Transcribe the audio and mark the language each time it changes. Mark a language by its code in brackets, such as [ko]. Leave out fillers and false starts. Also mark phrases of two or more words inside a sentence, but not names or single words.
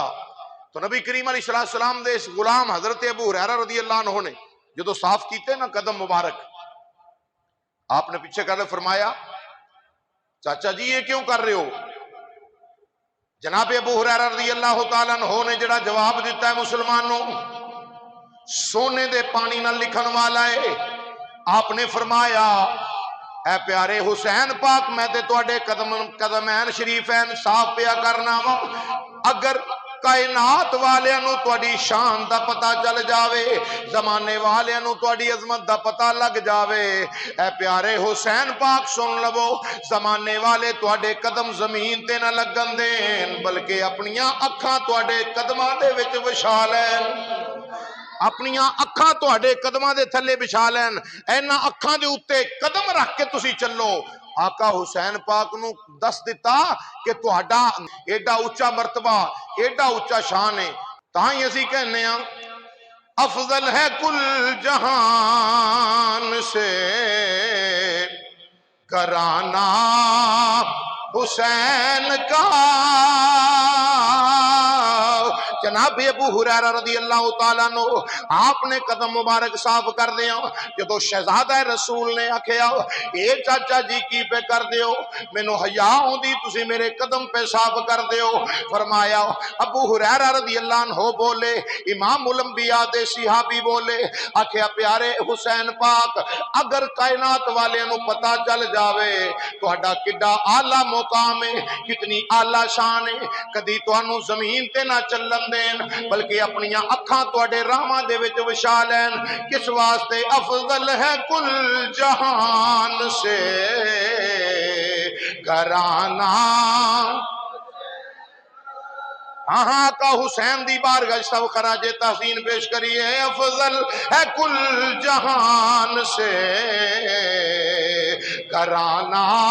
[pa] تو نبی کریم [ar] علیہ السلام [pa] دے اس غلام حضرت ابو ہریرہ [ar] رضی اللہ عنہ [pa] نے جدو صاف کیتے نا قدم مبارک، آپ نے پیچھے کر فرمایا چاچا جی [ur] یہ کیوں کر رہے ہو؟ [pa] جناب ابو ہریرہ [ar] رضی اللہ تعالیٰ عنہ [pa] نے جڑا جواب دیتا ہے مسلمانوں، سونے دے پانی نہ لکھن والا ہے، آپ نے فرمایا اے پیارے حسین پاک میں تے تواڈے قدمین شریفین صاف پیا کرنا وا، اگر کائنات والیاں نو تواڈی شان دا پتہ چل جاوے، زمانے والیاں نو تواڈی عظمت دا پتہ لگ جاوے، اے پیارے حسین پاک سن لو، زمانے والے تواڈے قدم زمین تے نہ لگن دین بلکہ اپنیاں اکھاں تواڈے قدماں دے وچ وچھا لین، اپنیاں اکھاں تواڈے قدماں دے تھلے بچھا لین، اینا اکھاں دے اوتے قدم رکھ کے تسی چلو۔ آقا حسین پاک نو دس دیتا کہ تہاڈا ایڈا اونچا مرتبہ، ایڈا اونچا شان ہے، تاں ہی اسی کہنے ہیں [ur] افضل ہے کل جہان سے گھرانہ حسین کا۔ [pa] جناب ابو ہریرہ [ar] رضی اللہ تعالیٰ عنہ [pa] آپ نے قدم مبارک صاف کر دیا، جدو شہزادہ رسول نے آکھیا اے چاچا جی کی پہ کر دیو، مینوں حیا ہوندی تسی میرے قدم پہ صاف کر دیو، فرمایا ابو ہریرہ رضی [ar] اللہ عنہ [pa] بولے، امام الانبیاء دے صحابی بولے، آکھیا پیارے حسین پاک اگر کائنات والے نو پتہ چل جاوے تہاڈا کڈا اعلیٰ مقام ہے، کتنی اعلیٰ شان ہے، کدی تانوں زمین تے نہ چلن دین بلکہ اپنیاں اکھاں تواڈے راہاں دے وچ وچھا لین، [ur] کس واسطے افضل ہے کل جہان سے گھرانہ۔ [pa] ہاں کا حسین دی بارگاہ سب خراج تحسین پیش کریے، [ur] افضل ہے کل جہان سے گھرانہ،